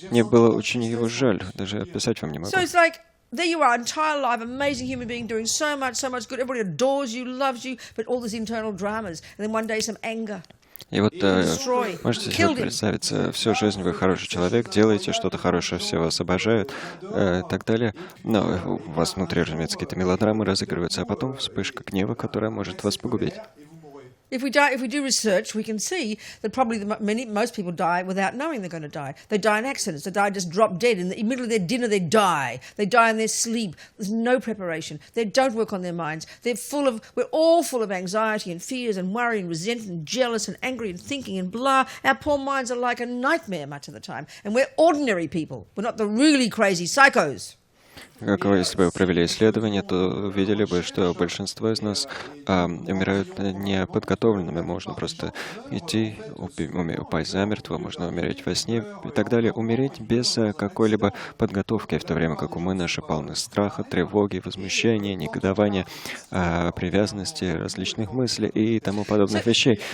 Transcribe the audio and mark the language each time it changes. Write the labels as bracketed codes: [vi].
[ru] было очень его жаль, даже описать вам не могу. [en] So it's like, there you are, entire life, amazing human being, doing so much good. Everybody adores you, loves you, but all these internal dramas. And then one day some anger. И вот можете себе представить, всю жизнь вы хороший человек, делаете что-то хорошее, все вас обожают, и так далее. Но у вас внутри, разумеется, какие-то мелодрамы разыгрываются, а потом вспышка гнева, которая может вас погубить. If we do research, we can see that probably most people die without knowing they're going to die. They die in accidents. They die just drop dead. In the middle of their dinner, they die. They die in their sleep. There's no preparation. They don't work on their minds. We're all full of anxiety and fears and worry and resentment and jealous and angry and thinking and blah. Our poor minds are like a nightmare much of the time. And we're ordinary people. We're not the really crazy psychos. [ru] Если бы вы провели исследование, то увидели бы, что большинство из нас умирают неподготовленными. Можно просто идти, упасть замертво, можно умереть во сне и так далее. Умереть без какой-либо подготовки, в то время как умы наши полны страха, тревоги, возмущения, негодования, привязанности, различных мыслей и тому подобных вещей.